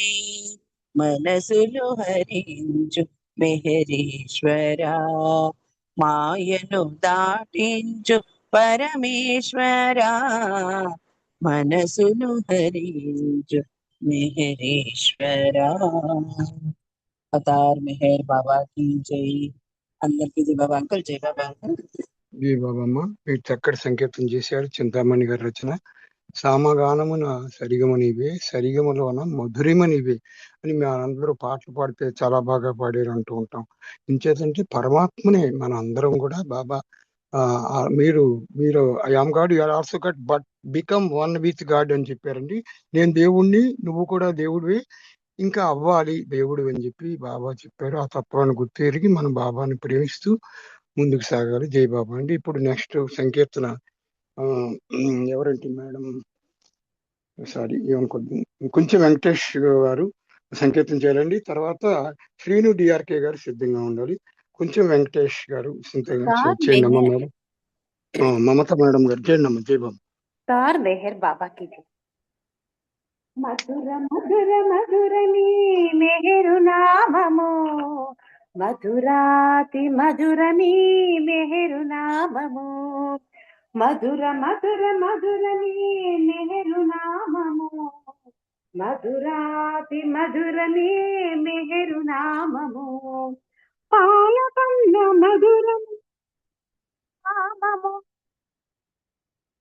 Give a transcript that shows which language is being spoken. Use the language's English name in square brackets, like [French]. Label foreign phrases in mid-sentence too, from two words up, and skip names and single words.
[Telugu] మనసులు హరించు మెహరీశ్వరా, మాయను దాటించు పరమేశ్వరా. మనసును హరించు మెహరీశ్వరా. [Hindi] అవతార్ మెహర్ బాబా की जय. [Telugu] అందరికీ జై బాబా అంకుల్. జై బాబా అంకుల్. జై బాబమ్మ మీరు చక్కటి సంకేతం చేశారు. చింతామణి గారి రచన. సామగానమున సరిగమనివే, సరిగమలోన మధురిమనివే అని అందరూ పాటలు పాడితే చాలా బాగా పాడారు అంటూ ఉంటాం. ఇంచేతంటే పరమాత్మనే మన అందరం కూడా బాబా మీరు మీరు [English] I am God, you are also God, but become one with God [Telugu] అని చెప్పారండి. నేను దేవుణ్ణి, నువ్వు కూడా దేవుడివి, ఇంకా అవ్వాలి దేవుడు అని చెప్పి బాబా చెప్పారు. ఆ తత్వాన్ని గుర్తెరిగి మనం బాబాని ప్రేమిస్తూ ముందుకు సాగాలి. జై బాబా అండి. ఇప్పుడు నెక్స్ట్ సంకీర్తన ఎవరంటే మేడం, సారీ ఏమనుకోద్దు, కొంచెం వెంకటేష్ గారు సంకేతం చేయాలండి. తర్వాత శ్రీను డిఆర్కే గారు సిద్ధంగా ఉండాలి. కొంచెం వెంకటేష్ గారు చేయండి అమ్మ మేడం. మమత మేడం గారు చేయండి అమ్మ. జై బాబా. [Hindi] అవతార్ మెహర్ బాబా की जय. [Telugu] మధుర మధుర మధురని మెహరు నామము, మధురాతి మధురని మెహరు నామము, మధుర మధుర మధురని మెహరు నామము, మధురాతి మధురని మెహరు నామము, పాలకన్న మధురం నామము,